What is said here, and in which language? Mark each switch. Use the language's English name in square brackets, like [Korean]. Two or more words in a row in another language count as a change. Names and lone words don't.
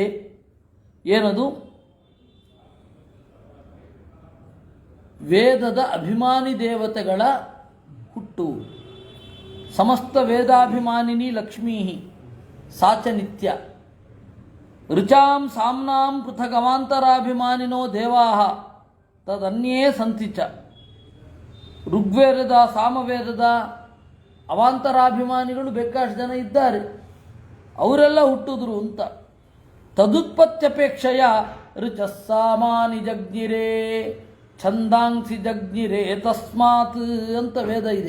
[Kannada] ಏನದು? ವೇದದ ಅಭಿಮಾನಿ ದೇವತೆಗಳ ಹುಟ್ಟು. [Sanskrit] ಸಮಸ್ತ ವೇದಾಭಿಮಾನಿನಿ ಲಕ್ಷ್ಮೀ ಸಾಚ ನಿತ್ಯ ಋಚಾಂ ಸಾಮ್ನಾಂ ಪೃಥಗವಾಂತರಾಭಿಮಾನಿನೋ ದೇವಾಹ ತದನ್ಯೇ ಸಂತಿ ಚ. [Kannada] ಋಗ್ವೇದದ ಸಾಮವೇದದ ಅವಾಂತರಾಭಿಮಾನಿಗಳು ಬೇಕಾಷ್ಟು ಜನ ಇದ್ದಾರೆ, ಅವರೆಲ್ಲ ಹುಟ್ಟಿದ್ರು ಅಂತ. [Sanskrit] ತದುತ್ಪತ್ತ್ಯಪೇಕ್ಷೆಯ ಋಚಸ್ಸಾಮಾನಿ ಜಗ್ನಿರೇ ಛಂದಾಂಸಿ ಜಗ್ನಿರೇ ತಸ್ಮಾತ್ [Kannada] ಅಂತ ವೇದ ಇದೆ.